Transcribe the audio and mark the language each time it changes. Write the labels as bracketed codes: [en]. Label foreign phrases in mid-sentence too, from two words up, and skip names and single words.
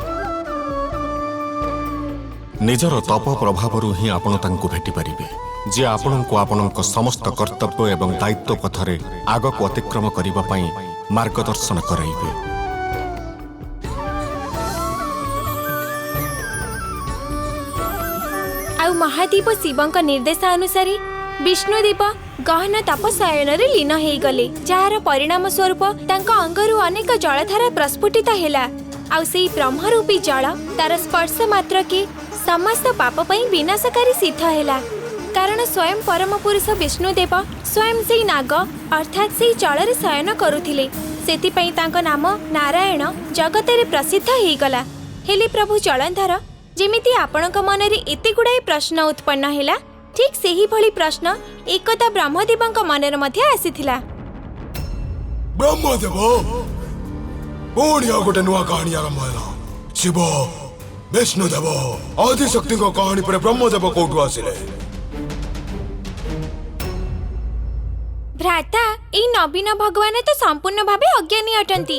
[or] ନିଜର ତପ ପ୍ରଭାବ ହିଁ ଆପଣ ତାଙ୍କୁ ଭେଟି ପାରିବେ, ଯେ ଆପଣ କୁ ଆପଣଙ୍କ ସମସ୍ତ କର୍ତ୍ତବ୍ୟ ଏବଂ ଦାୟିତ୍ୱ ପଥରେ ଆଗକୁ ଅତିକ୍ରମ କରିବା ପାଇଁ ମାର୍ଗଦର୍ଶନ କରାଇବେ। ଆଉ ମହାଦେବ ଶିବଙ୍କ ନିର୍ଦ୍ଦେଶାନୁସାରେ ବିଷ୍ଣୁଦେବ ଗହନ ତପସ୍ୟାରେ ଲୀନ ହୋଇ ଗଲେ, ଯାହାର ପରିଣାମ ସ୍ୱରୂପ ତାଙ୍କ ଅଙ୍ଗରୁ ଅନେକ ଜଳଧାରା ପ୍ରସ୍ଫୁଟିତ ହେଲା। ଆଉ ସେହି ବ୍ରହ୍ମରୂପୀ ଜଳ ତାର ସ୍ପର୍ଶ ମାତ୍ର କେ ସମସ୍ତ ପାପ ପାଇଁ ବିନାଶକାରୀ ସିଦ୍ଧ ହେଲା, କାରଣ ସ୍ୱୟଂ ପରମ ପୁରୁଷ ବିଷ୍ଣୁଦେବ ସ୍ୱୟଂ ସେହି ନାଗ ଅର୍ଥାତ ସେହି ଜଳ ରେ ଶୟନ କରୁଥିଲେ। ସେଥିପାଇଁ ତାଙ୍କ ନାମ ନାରାୟଣ ଜଗତରେ ପ୍ରସିଦ୍ଧ ହୋଇ ଗଲା। ହେଲେ ପ୍ରଭୁ ଜଳନ୍ଧର, ଯେମିତି ଆପଣଙ୍କ ମନରେ ଏତେ ଗୁଡ଼ାଏ ପ୍ରଶ୍ନ ଉତ୍ପନ୍ନ ହେଲା, ଠିକ୍ ସେହି ଭଳି ପ୍ରଶ୍ନ ଏକଦା ବ୍ରହ୍ମଦେବଙ୍କ ମନରେ ମଧ୍ୟ ଆସିଥିଲା। ବ୍ରହ୍ମଦେବ ପୁଣି ଆଉ ଗୋଟେ ନୂଆ କାହାଣୀ ଆରମ୍ଭ ହେଲା। ଶିବ ବିଷ୍ଣୁଦେବ ଆଦିଶକ୍ତିଙ୍କ କାହାଣୀ ପରେ ବ୍ରହ୍ମଦେବ କୋଉଠୁ ଆସିଲେ? ଭ୍ରାତା ଏଇ ନବୀନ ଭଗବାନ ତ ସମ୍ପୂର୍ଣ୍ଣ ଭାବେ ଅଜ୍ଞାନୀ ଅଟନ୍ତି।